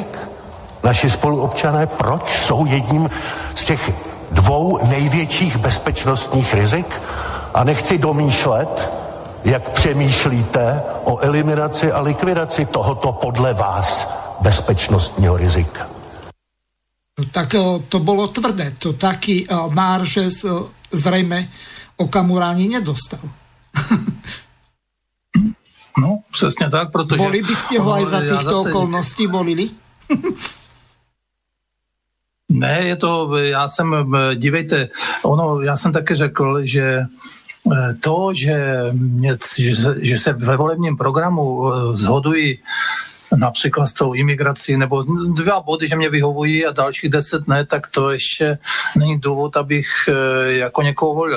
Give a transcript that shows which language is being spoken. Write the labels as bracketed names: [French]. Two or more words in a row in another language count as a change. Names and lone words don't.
[Czech] Naši spoluobčané, proč jsou jedním z těch 2 největších bezpečnostních rizik? A nechci domýšlet, jak přemýšlíte o eliminaci a likvidaci tohoto podle vás bezpečnostního rizika. [Slovak] Tak to bolo tvrdé. To taký marže zrejme Okamura ani nedostal. [Czech] No, přesně tak, protože... [Slovak] Boli by ste ho aj za týchto okolností volili? [Czech] Ne, je to, dívejte, já jsem také řekl, že to, že se ve volebním programu shodují například s tou imigrací, nebo 2 body, že mě vyhovují a dalších 10 ne, tak to ještě není důvod, abych jako někoho volil.